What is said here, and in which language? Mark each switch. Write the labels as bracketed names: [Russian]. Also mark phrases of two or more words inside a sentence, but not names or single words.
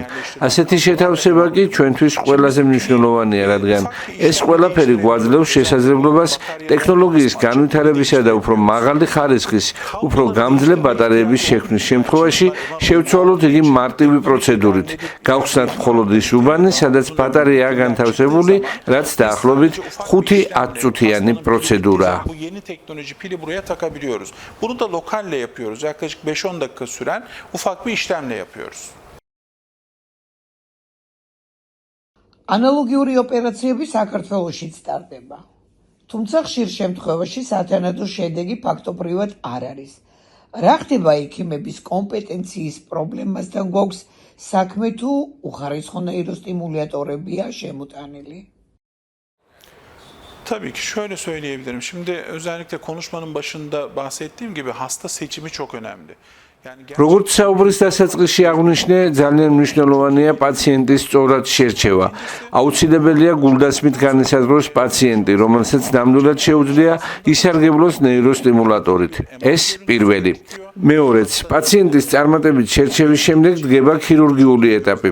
[Georgian] ასეთი შეთავსება კი ჩვენთვის ყველაზე მნიშვნელოვანია, რადგან ეს ყველაფერი გვაძლევს შესაძლებლობას ტექნოლოგიის განვითარებისა და უფრო მაღალი ხარისხის, უფრო გამძლე ბატარეების შექმნის შემთხვევაში შევცვალოთ იგი მარტივი პროცედურით. გავხსნათ მხოლოდ ის უბანი, სადაც ბატარეაა განთავსებული, რაც დაახლოებით 5-10 წუთიანი პროცედურაა. [Turkish] Bu yeni teknoloji pili buraya takabiliyoruz. Bunu da lokalle yapıyoruz. Yaklaşık 5-10 dakika süren ufak bir işlemle yapıyoruz. [Georgian] ანალოგიური ოპერაციები საქართველოშიც ტარდება. თუმცა ხშირ შემთხვევაში სათანადო შედეგი ფაქტობრივად არ არის. რა ხდება ექიმების კომპეტენციის პრობლემასთან გვაქვს საქმე თუ უხარისხო ნეიროსტიმულატორებია შემოტანილი? [Turkish] Tabii ki şöyle söyleyebilirim. Şimdi özellikle konuşmanın başında bahsettiğim gibi hasta seçimi çok önemli. [Georgian] როგორც საუბრის დასაწყისში აღვნიშნე, ძალიან მნიშვნელოვანია პაციენტის სწორად შერჩევა. აუცილებელია გულდასმით განისაზღვროს პაციენტი, რომელსაც ნამდვილად შეუძლია ისარგებლოს ნეიროსტიმულატორით. ეს პირველი. მეორეც, პაციენტის წარმატებით შერჩევის შემდეგ დგება ქირურგიული ეტაპი.